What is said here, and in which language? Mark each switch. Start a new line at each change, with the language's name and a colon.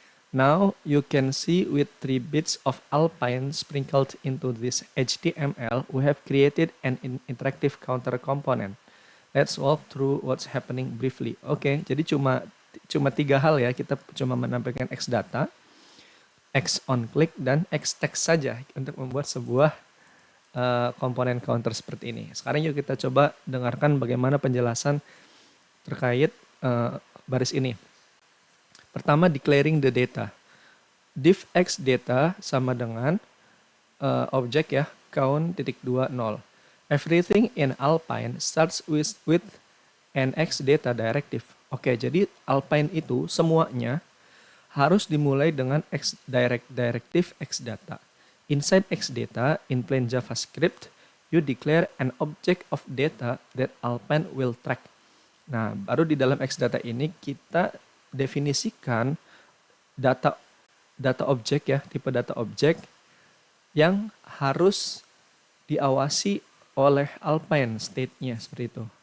English: Now you can see with 3 bits of Alpine sprinkled into this HTML, we have created an interactive counter component. Let's walk through what's happening briefly.
Indonesian: Oke, jadi cuma 3 hal ya. Kita cuma menampilkan Xdata, XOnClick, dan Xtext saja untuk membuat sebuah komponen counter seperti ini. Sekarang yuk kita coba dengarkan bagaimana penjelasan terkait baris ini. Pertama,
English: declaring the data.
Indonesian: Div Xdata sama dengan objek ya, count.20.
English: Everything in Alpine starts with an Xdata directive.
Indonesian: Oke, jadi Alpine itu semuanya harus dimulai dengan directive Xdata.
English: Inside Xdata, in plain JavaScript, you declare an object of data that Alpine will track.
Indonesian: Nah, baru di dalam Xdata ini kita definisikan data objek ya, tipe data objek yang harus diawasi oleh Alpine state-nya seperti itu.